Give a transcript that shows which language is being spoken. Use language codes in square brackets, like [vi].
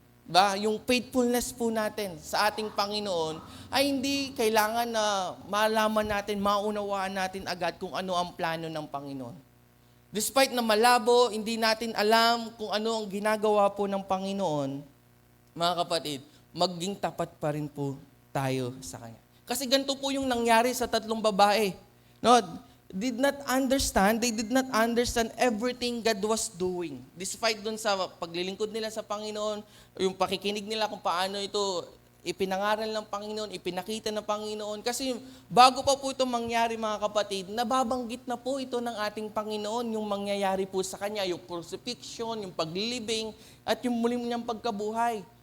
[tl] Ba, yung faithfulness po natin sa ating Panginoon ay hindi kailangan na malaman natin, maunawaan natin agad kung ano ang plano ng Panginoon. Despite na malabo, hindi natin alam kung ano ang ginagawa po ng Panginoon, mga kapatid, maging tapat pa rin po tayo sa Kanya. Kasi ganito po yung nangyari sa tatlong babae. [en] No, they did not understand everything God was doing. [tl] Despite dun sa paglilingkod nila sa Panginoon, yung pakikinig nila kung paano ito ipinangaral ng Panginoon, ipinakita ng Panginoon. Kasi bago pa po ito mangyari mga kapatid, nababanggit na po ito ng ating Panginoon, yung mangyayari po sa Kanya, yung crucifixion, yung paglilibing, at yung muling niyang pagkabuhay.